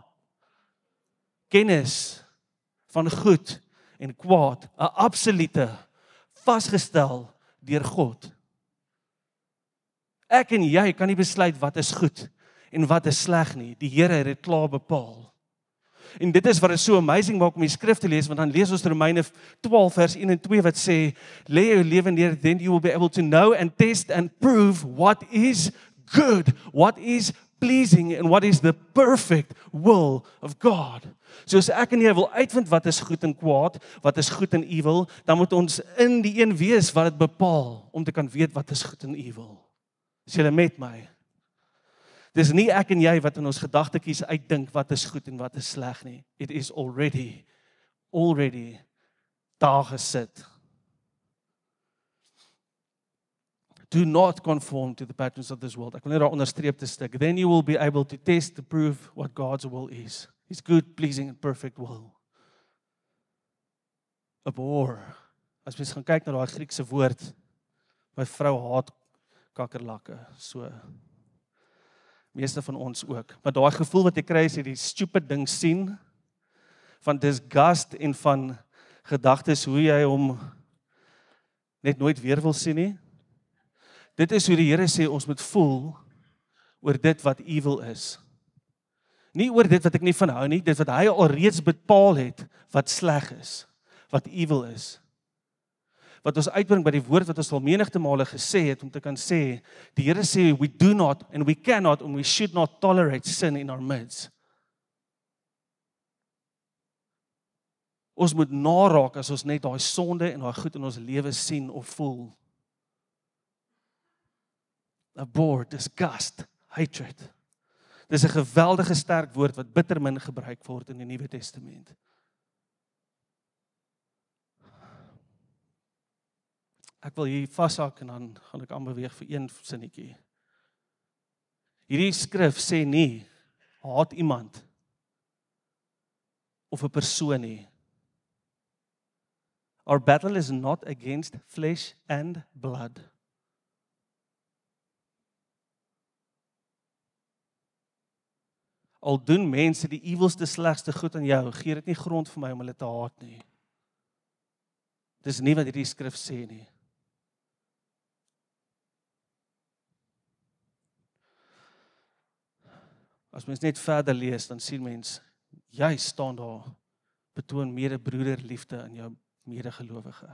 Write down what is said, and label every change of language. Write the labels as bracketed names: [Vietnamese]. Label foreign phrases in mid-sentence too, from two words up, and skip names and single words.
[Afrikaans] Kennis van goed en kwaad, 'n absolute, vasgestel deur God. Ek en jy kan nie besluit wat is goed en wat is sleg nie. Die Here het dit klaar bepaal. En dit is wat dit so amazing maak om die skrif te lees, want dan lees ons Romeine 12 vers 1 en 2 wat sê, lê jou lewe neer, then you will be able to know and test and prove what is good, what is pleasing and what is the perfect will of God. So as ek en jy wil uitvind wat is goed en kwaad, wat is goed en evil, dan moet ons in die een wees wat dit bepaal, om te kan weet wat is goed en evil. Is julle met my? Dis nie ek en jy wat in ons gedagtetjies uitdink wat is goed en wat is sleg nie. [English] It is already [Afrikaans] daar gesit. [English] Do not conform to the patterns of this world. [Afrikaans] Ek wil net daar onderstreep te stik. [English] Then you will be able to test to prove what God's will is. His good, pleasing and perfect will. Abhor. [Afrikaans] As mens gaan kyk na daai Griekse woord, my vrou haat kakkerlakke, so meeste van ons ook. Maar daai gevoel wat jy kry as jy die stupid ding sien, van disgust en van gedagtes hoe jy hom net nooit weer wil sien nie. Dit is hoe die Here sê ons moet voel oor dit wat evil is. Nie oor dit wat ek nie van hou nie, dit wat hy alreeds bepaal het wat sleg is, wat evil is. Wat ons uitbring by die woord wat ons al menigte male gesê het, om te kan sê, die Here sê, [English] we do not, and we cannot, and we should not tolerate sin in our midst. [Afrikaans] Ons moet naraak as ons net daai sonde en daai goed in ons lewe sien of voel. [English] Abhor, disgust, hatred. [Afrikaans] Dis 'n geweldige sterk woord wat bitter min gebruik word in die Nuwe Testament. Ek wil hier vashak en dan gaan ek aanbeweeg vir een sinnetjie. Hierdie skrif sê nie, haat iemand of 'n persoon nie. [English] Our battle is not against flesh and blood. [Afrikaans] Al doen mense die ewelste, slegste goed aan jou, gee dit nie grond vir my om hulle te haat nie. Dis nie wat hierdie skrif sê nie. As mens net verder lees, dan sien mens, jy staan daar, betoon medebroederliefde in jou medegelowige.